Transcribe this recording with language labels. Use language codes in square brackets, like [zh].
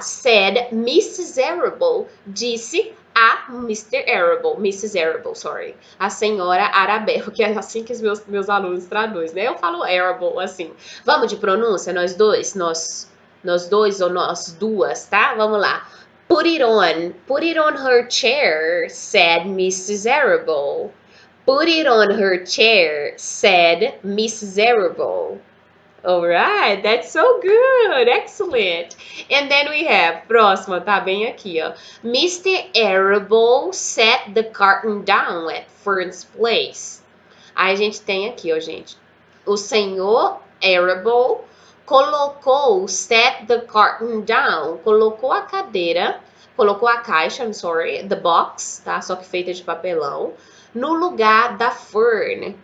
[en] Said Mrs. Arable, [pt] disse a [en] Mr. Arable, Mrs. [pt] Arable, sorry, a senhora Arabelle, que é assim que os meus alunos traduzem, né? Eu falo Arable, assim. Vamos de pronúncia, nós dois ou nós duas, tá? Vamos lá. [en] Put it on her chair, said Mrs. Arable. Put it on her chair, said Mrs. Arable. All right, that's so good, excellent. And then we have, [pt] próxima, tá bem aqui, ó. [en] Mr. Arable set the curtain down at Fern's place. [pt] Aí a gente tem aqui, ó, gente. O senhor Arable colocou, [en] set the curtain down, [pt] colocou a cadeira, colocou a caixa, [en] I'm sorry, the box, [pt] tá? Só que feita de papelão, no lugar da Fern.